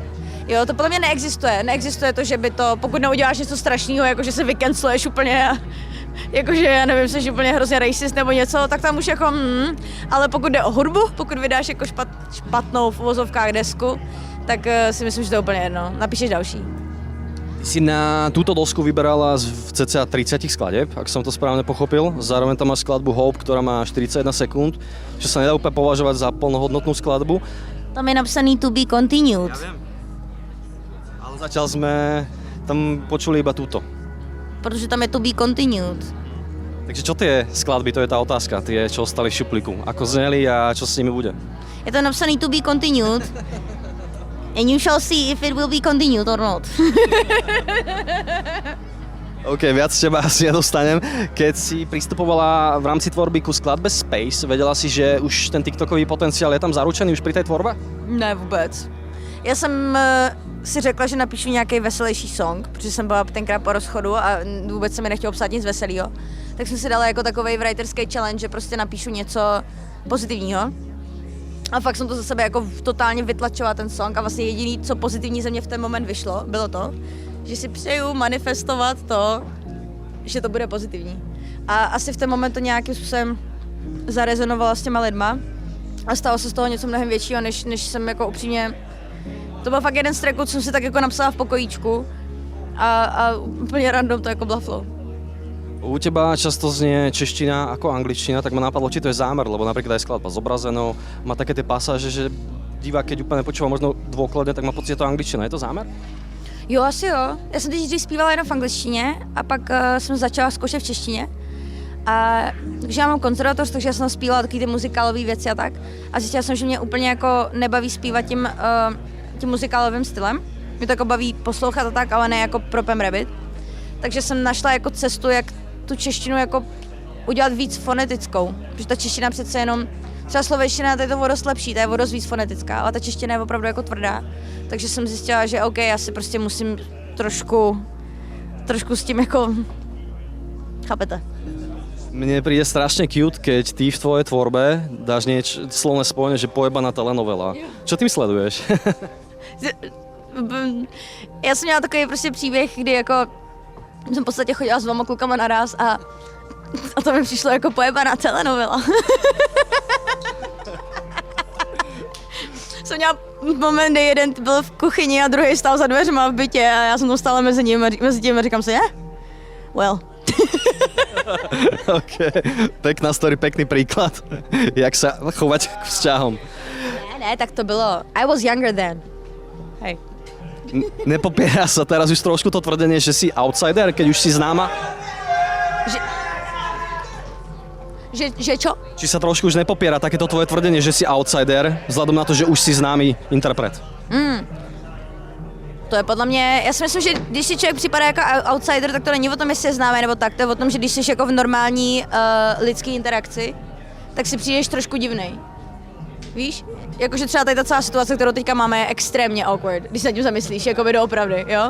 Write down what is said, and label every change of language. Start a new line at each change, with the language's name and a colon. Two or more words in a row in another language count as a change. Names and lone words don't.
Czech: Jo, to podle mě neexistuje. Neexistuje to, že by to, pokud neuděláš něco strašného, jako že se vykensluješ úplně, jakože, já nevím, jsi úplně hrozně racist nebo něco, tak tam už jako, ale pokud jde o hudbu, pokud vydáš jako špatnou v uvozovkách desku, tak si myslím, že to je úplně jedno. Napíšeš další.
Slovak: Ty si na túto dosku vyberala z cca 30 skladieb, ak som to správne pochopil. Zároveň tam máš skladbu Hope, ktorá má 41 sekúnd, čo sa nedá úplne považovať za plnohodnotnú skladbu.
Czech: Tam je napsaný
English: to be continued.
Slovak: Ja viem. Ale zatiaľ sme tam počuli iba túto.
Czech: Protože tam je
English: to be continued.
Slovak: Takže čo tie skladby, to je tá otázka, tie, čo ostali v šuplíku. Ako zneli a čo s nimi bude?
Czech: Je to napsaný
English: to be continued. And you shall see if it will be continued or not.
Slovak: OK, viac teba asi nedostanem. Keď si pristupovala v rámci tvorby ku skladbe Space, vedela si, že už ten TikTokový potenciál je tam zaručený už pri tej tvorbe?
Czech: Ne, vůbec. Já jsem si řekla, že napíšu nějaký veselější song, protože jsem byla tenkrát po rozchodu a vůbec se mi nechtělo psát nic veselého. Tak jsem si dala jako takovej writerský challenge, že prostě napíšu něco pozitivního. A fakt jsem to za sebe jako totálně vytlačovala ten song a vlastně jediný, co pozitivní ze mě v ten moment vyšlo, bylo to, že si přeju manifestovat to, že to bude pozitivní. A asi v ten moment to nějakým způsobem zarezonovalo s těma lidma a stalo se z toho něco mnohem většího, než jsem jako upřímně. To byl fakt jeden z tracků, co jsem si tak jako napsala v pokojíčku a úplně random to jako blaflo.
Slovak: U teba často znie čeština ako angličtina, tak ma napadlo, či to je zámer, lebo napríklad aj skladba zobrazenou, má také tie pasáže, že divák, keď úplne počúva možno dôkladne, tak má pocit, že to je angličtina. Je to zámer?
Czech: Jo, asi jo. Já jsem teď dřív zpívala jenom v angličtině a pak jsem začala zkoušet v češtině. A takže já mám konzervatoř, takže já jsem zpívala taky ty muzikálové věci a tak. A zjistila jsem, že mě úplně jako nebaví zpívat tím muzikálovým stylem. Mě to jako baví poslouchat a tak, ale ne jako pro Pam Rabbit. Takže jsem našla jako cestu, jak tu češtinu jako udělat víc fonetickou. Protože ta čeština přece jenom třeba slovenština, to je to o dost lepší, ta je o dost víc fonetická, ale ta čeština je opravdu jako tvrdá. Takže jsem zjistila, že OK, já si prostě musím trošku s tím jako, chápete?
Slovak: Mne príde strašne cute, keď ty v tvojej tvorbe dáš slovné spojenie, že pojebaná telenovela. Čo tým sleduješ?
Czech: Já jsem měla takový prostě příběh, kdy jako jsem v podstatě chodila s 2 klukama naraz a to mi přišlo jako pojebaná telenovela. Jsem měla moment, kdy jeden byl v kuchyni a druhý stál za dveřma v bytě a já jsem tam stála mezi tím a říkám si, well.
Slovak: OK, pekná story, pekný príklad, jak sa chovať k vzťahom.
Czech: Ne, tak to bylo,
English: I was younger then.
Slovak: Hej. Nepopiera sa teraz už trošku to tvrdenie, že si outsider, keď už si známa? Že čo? Či sa trošku už nepopiera takéto tvoje tvrdenie, že si outsider, vzhľadom na to, že už si známy interpret?
Czech: To je podle mě, já si myslím, že když si člověk připadá jako outsider, tak to není o tom, jestli je známý nebo tak, to je o tom, že když jsi jako v normální lidské interakci, tak si přijdeš trošku divnej. Víš? Jakože třeba tady ta celá situace, kterou teďka máme, je extrémně awkward, když se nad tím zamyslíš, jako by doopravdy, jo?